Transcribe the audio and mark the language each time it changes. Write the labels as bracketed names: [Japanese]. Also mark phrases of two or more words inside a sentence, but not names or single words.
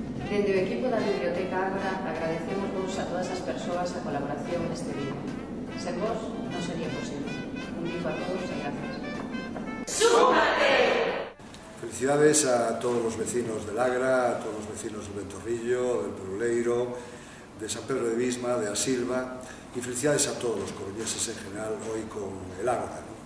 [Galician] Dende o equipo da Biblioteca Ágora agradecemos vos a todas as persoas a colaboración neste vídeo. Sen vos non sería posible. Un bico a todos e gracias. [Spanish] ¡Súmate! Felicidades a todos los vecinos del Agra, a todos los vecinos del Ventorrillo, del Peruleiro, de San Pedro de Visma, de Asilva, y felicidades a todos los coruñeses en general hoy con el Ágora, ¿no?